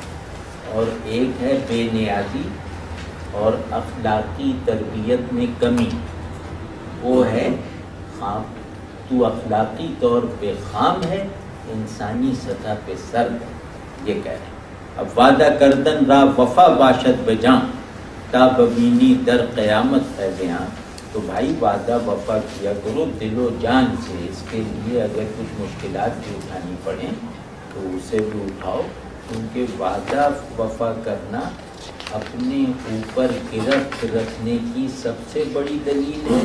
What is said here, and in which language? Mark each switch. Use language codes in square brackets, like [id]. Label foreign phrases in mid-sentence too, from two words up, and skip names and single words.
[ur] اور ایک ہے بے نیازی اور اخلاقی تربیت میں کمی، وہ ہے خام. تو اخلاقی طور پہ خام ہے، انسانی سطح پہ سرد ہے. یہ کہہ رہے ہیں. [fa] اب وعدہ کردن را وفا باشد بجاں تا ببینی در قیامت فیضیاں. [ur] تو بھائی وعدہ وفا کیا کرو دل و جان سے. اس کے لیے اگر کچھ مشکلات بھی اٹھانی پڑیں تو اسے بھی اٹھاؤ، کیونکہ وعدہ وفا کرنا اپنے اوپر گرفت رکھنے کی سب سے بڑی دلیل ہے.